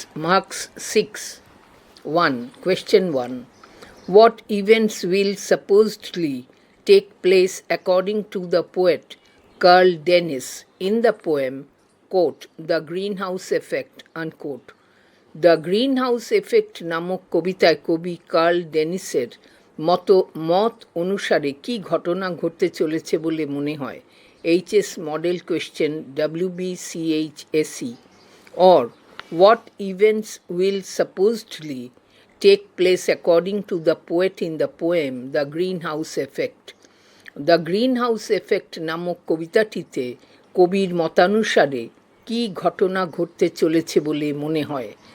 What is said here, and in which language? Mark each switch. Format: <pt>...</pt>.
<en>Marks 6. 1. Question 1. What events will supposedly take place according to the poet Carl Dennis in the poem, quote, The Greenhouse Effect, unquote.</en> <bn>The green house effect নামক কবিতায় কবি curl ডেনিসের মত অনুসারে কি ঘটনা ঘটতে চলেছে বলে মনে হয়?</bn> <en>HS model question wbchse. Or what events will supposedly take place according to the poet in the poem The Greenhouse Effect?</en> <bn>The greenhouse effect নামক কবিতাটিতে কবির মতানুসারে কি ঘটনা ঘটতে চলেছে বলে মনে হয়?</bn>